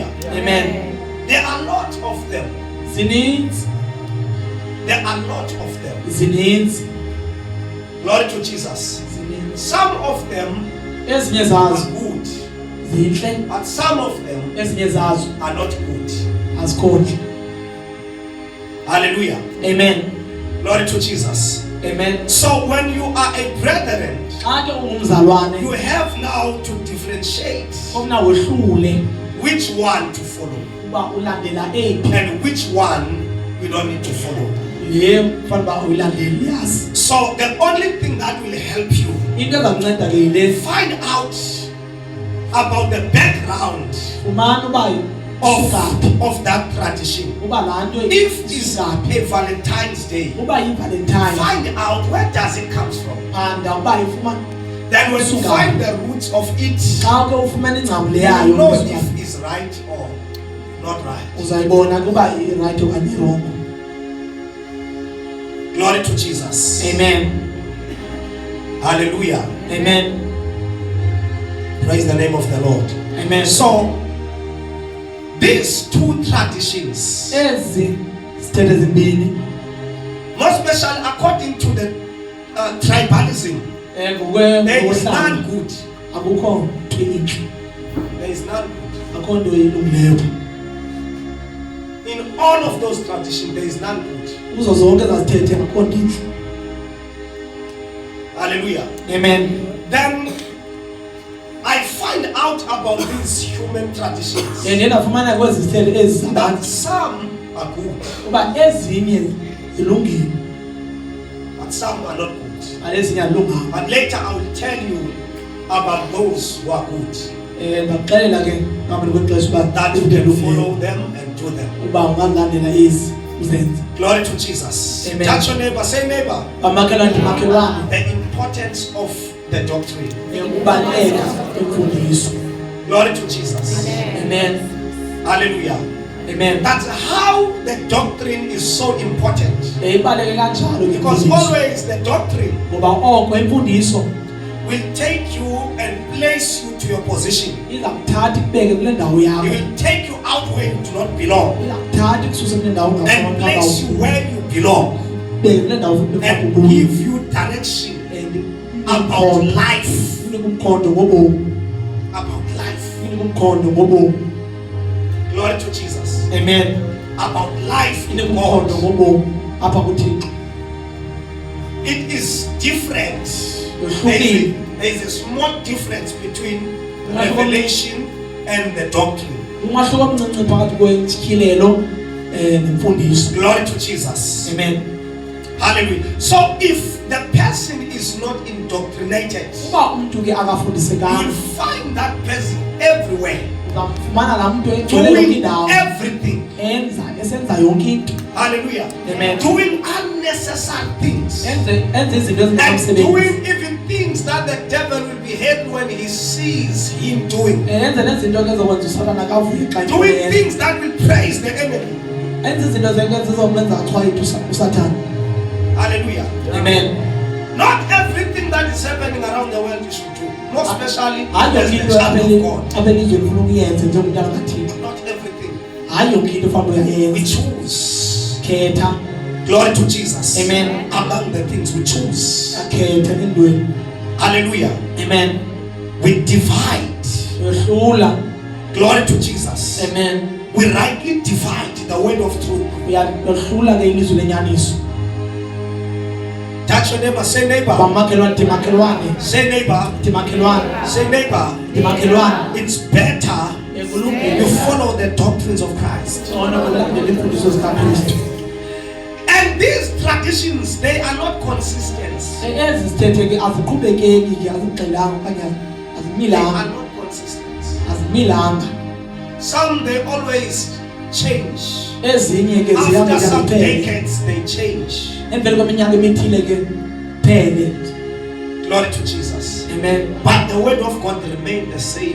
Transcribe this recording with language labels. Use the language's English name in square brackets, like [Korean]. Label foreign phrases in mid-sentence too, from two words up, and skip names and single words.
[English] Amen. There are a lot of them. [Xhosa] Zininzi. [English] There are a lot of them. [Xhosa] Zininzi. [English] Glory to Jesus. [Xhosa] Zininzi. [English] Some of them [Xhosa] Ezinye [English] are [Xhosa] zazo [English] good, [Xhosa] zinhle, [English] but some of them [Xhosa] ezinye zazo [English] are not good. [Xhosa] azikhohle. [English] Hallelujah. Amen. Glory to Jesus. Amen. So when you are a brethren, [Xhosa] Xa ke ungumzalwane [English] you have now to differentiate [Xhosa] ofuna wohlule [English] which one to follow [Xhosa] uba ulandela eyiphi [English] and which one you don't need to follow. [Xhosa] le kufanele uba uyilandele yazi. [English] So the only thing that will help you [Xhosa] Into ezakunceda ke yile, [English] find out about the background [Xhosa] fumana uba usukaphi [English] of that tradition. [Xhosa] uba laa nto [English] If it's [Xhosa] isukaphi, [English] a Valentine's Day, [Xhosa] uba yivalentine [English] find out where does it comes from. [Xhosa] phanda uba ifumana. [English] Then when you find the roots of it, [Xhosa] Xa ke ufumana ingcambu [English] you [Xhosa] yayo [English] know [Xhosa] isukaphi, [English] if it's right or not right. [Xhosa] uzayibona kuba irayithi okanye irongo. [English] Glory to Jesus. Amen. Hallelujah. Amen. Praise the name of the Lord. Amen. So these two traditions, [Xhosa] Ezi zithethe zimbini, [English] more especially according to the tribalism, there is none [Xhosa] ngokohlanga [English] good. [Xhosa] akukho nto intle, [English] There is none good. [Xhosa] akho nto ilungileyo. [English] In all of those traditions, there is none good. [Xhosa] Kuzo zonke ezazithethe akho nto intle. [English] Hallelujah. Amen. Then I find out about these human traditions [Xhosa] Ndiye ndafumana kwezi zithethe ezi [English] that [Xhosa] zabantu [English] some are good, [Xhosa] uba ezinye zilungile [English] but some are not good. [Xhosa] ale ezinye azilunganga. [English] But later I will tell you about those who are good, [Xhosa] Ndakuxelela ke ngaphambi kwexesha uba [English] that you can follow them and do them. [Xhosa] uba ungazilandela ezi uzenze. [English] Glory to Jesus. Amen. Touch your neighbor, say neighbor. [Xhosa] Bamakhelwane ndimakhelwane, [English] The importance of the doctrine. [Xhosa] ukubaluleka kwemfundiso. [English] Glory to Jesus. Amen. Hallelujah. Amen. That's how the doctrine is so important. [Xhosa] Ibaluleke kanjalo ke [English] Because [Xhosa] imfundiso. [English] always the doctrine [Xhosa] Ngoba oko imfundiso [English] will take you and place you to your position. [Xhosa] iza kuthatha ikubeke kule ndawo [English] It [Xhosa] yakho. [English] will take you out where you do not belong [Xhosa] Iza kuthatha ikususe kule ndawo [English] and [Xhosa] ungafanele [English] place you where you belong [Xhosa] ibeke kule ndawo [English] and [Xhosa] ekuyo. [English] give you direction about life. [Xhosa] Unika umkhondo ngobomi. [English] About life. [Xhosa] Unika umkhondo ngobomi. [English] Glory to Jesus. Amen. About life in [Xhosa] Unika umkhondo [English] God. [Xhosa] ngobomi apha kuThixo. [English] It is different. [Xhosa] Yohlukile. [English] There is a small difference between revelation and the doctrine. [Xhosa] Umahluko omncinci phakathi kwetyhilelo nemfundiso. [English] Glory to Jesus. Amen. Hallelujah. So if the person is not indoctrinated, [Xhosa] Uba umntu ke [English] you [Xhosa] akafundisekanga, [English] will find that person everywhere [Xhosa] uzamfumana laa mntu egcwele yonke [English] doing [Xhosa] indawo, [English] everything. [Xhosa] esenza yonke into, [English] Hallelujah. Amen. Doing unnecessary things. [Xhosa] enze izinto [English] And [Xhosa] ezingasemsebenzi, [English] doing even things that the devil will be happy when he sees him doing. [Xhosa] enze nezinto ke ezokwenza uSathane akavuye xa [English] Doing [Xhosa] eyenza. [English] things that will praise the enemy. [Xhosa] Enze izinto zizokwenza achwayite uSathane. [English] Hallelujah. Amen. Not everything that is happening around the world you should do. More especially [Xhosa] Hayi [English] as [Xhosa] yonke [English] the [Xhosa] into [English] child of [Xhosa] apha [English] God. [Xhosa] elizweni ufuna uyenze njengomntana kaThixo. [English] Not everything. [Xhosa] Hayi yonke into ufanele [English] We [Xhosa] uyayenza. [English] choose. [Xhosa] Khetha. [English] Glory to Jesus. Amen. Among the things we choose. [Xhosa] Akhethe endweni. [English] Hallelujah. Amen. We divide. [Xhosa] Uyohlula. [English] Glory to Jesus. Amen. We rightly divide the word of truth. [Xhosa] Uyohlula ke ilizwi lenyaniso. [English] Touch your neighbor. Say neighbor. [Xhosa] Bamakhelwane ndimakhelwane. [English] Say neighbor. [Xhosa] Ndimakhelwane. [English] Say neighbor. [Xhosa] Ndimakhelwane. [English] It's better [Xhosa] Ekulungile. [English] you follow the doctrines of Christ. [Xhosa] Ngcono ukulandela imfundiso zikaKristu. [English] And these traditions, they are not consistent. [Xhosa] Ezi zithethe ke aziqhubekeki ke azigxilanga okanye [English] They are [Xhosa] azimilanga. [English] not consistent. [Xhosa] Azimilanga. [English] Some they always change. [Xhosa] Ezinye ke [English] After [Xhosa] zihamba [English] some [Xhosa] ziphele. [English] decades, they change. [Xhosa] Emveni kweminyaka emithile ke phele. [English] Glory to Jesus. Amen. But the word of God remained the same.